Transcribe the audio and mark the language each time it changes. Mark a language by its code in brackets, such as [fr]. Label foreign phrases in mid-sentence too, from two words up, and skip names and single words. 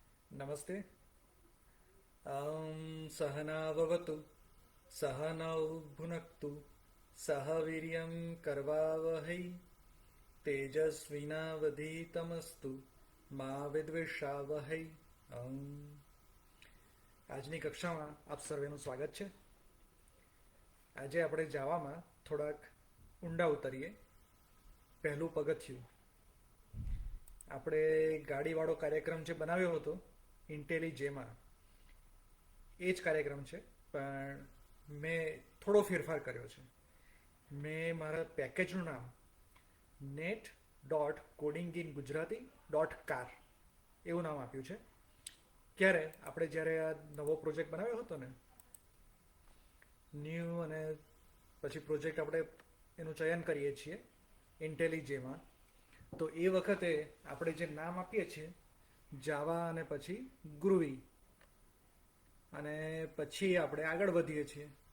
[hi] नमस्ते। [sa] सहनाववतु सहनौ भुनक्तु सह वीर्यं करवावहै तेजस्विनावधीतमस्तु मा વિદ્વિષાવહૈ। [gu] અમ આજની કક્ષામાં આપ સર્વેનું સ્વાગત છે। આજે આપણે જાવામાં થોડાક ઊંડા ઉતરીએ। પહેલું પગથિયું આપણે ગાડીવાળો કાર્યક્રમ જે બનાવ્યો હતો ઇન્ટેલિજેમાં એ જ કાર્યક્રમ છે, પણ મેં થોડો ફેરફાર કર્યો છે। મેં મારા પેકેજનું નામ net.codingingujarati.car એવું નામ આપ્યું છે। જ્યારે આ નવો પ્રોજેક્ટ બનાવ્યો હતો ને ન્યૂ, અને પછી પ્રોજેક્ટ આપણે એનું ચયન કરીએ છીએ ઇન્ટેલિજેમાં, તો એ વખતે આપણે જે નામ આપીએ છીએ જાવા અને પછી ગ્રુવી, અને પછી આપણે આગળ વધીએ છીએ।